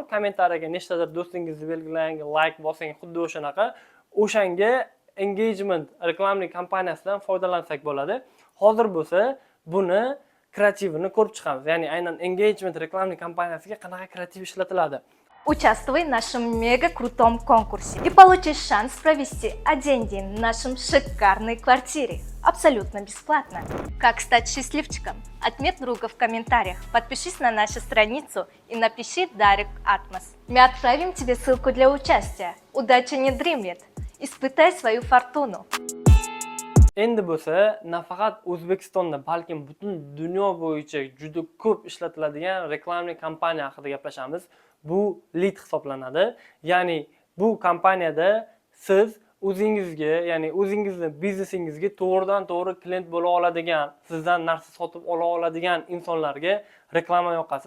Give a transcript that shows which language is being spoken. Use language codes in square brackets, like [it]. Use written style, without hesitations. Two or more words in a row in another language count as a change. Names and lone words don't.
[uz] Kommentariyaga nechtadir do'stingizni belgilang, like bosing, xuddi o'shanaqa. O'shanga engagement reklamli kompaniyasidan foydalansak bo'ladi. Hozir bo'lsa buni kreativini ko'rib chiqamiz. Ya'ni aynan engagement reklamli kompaniyasiga qanaqa kreativ ishlatiladi. [ru] Участвуй в нашем мега-крутом конкурсе и получишь шанс провести один день в нашем шикарной квартире. Абсолютно бесплатно. Как стать счастливчиком? Отметь друга в комментариях, подпишись на нашу страницу и напиши Дарик Атмос. Мы отправим тебе ссылку для участия. Удача не дремлет. Испытай свою фортуну. [uz] Endi bo'lsa, nafaqat O'zbekistonda, balkim butun dunyo bo'yicha juda ko'p ishlatiladigan reklamli kompaniya haqida gaplashamiz. Bu lead hisoblanadi. Ya'ni bu kompaniyada siz o'zingizga, ya'ni o'zingizni biznesingizga to'g'ridan-to'g'ri klient bo'la oladigan, sizdan narsa sotib ola oladigan insonlarga reklama yoqasiz.